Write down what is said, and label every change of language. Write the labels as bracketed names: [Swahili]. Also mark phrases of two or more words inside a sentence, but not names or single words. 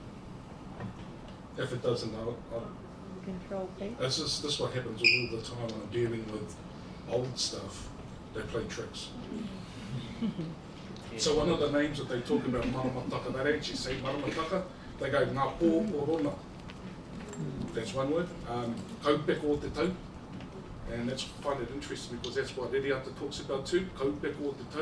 [English] If it doesn't, I'll Control P. this is what happens all the time when I'm dealing with old stuff. They play tricks. So one of the names that they talk about Maramataka, they don't actually say Maramataka, they go [Māori] ngā pō o rona. [English] That's one word. [Māori] Kaupeko o te tau. [English] And that's find it interesting because that's what Ririata talks about too, [Māori] kaupeko o te tau.